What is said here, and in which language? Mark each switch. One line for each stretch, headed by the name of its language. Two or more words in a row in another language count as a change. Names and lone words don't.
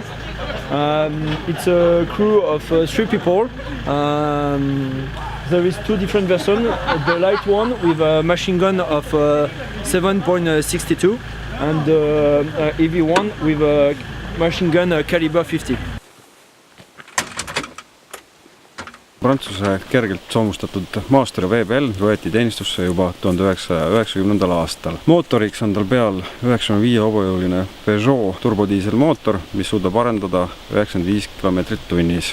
English: It's a crew of 3 people. There is 2 different versions. The light one with a machine gun of 7.62 and the heavy one with a machine gun caliber 50.
Estonian: Prantsuse kergelt soomustatud Master VBL võeti teenistusse juba 1990. aastal. Mootoriks on tal peal 95 hobujõuline Peugeot turbodiiselmootor, mis suudab arendada 95 km tunnis.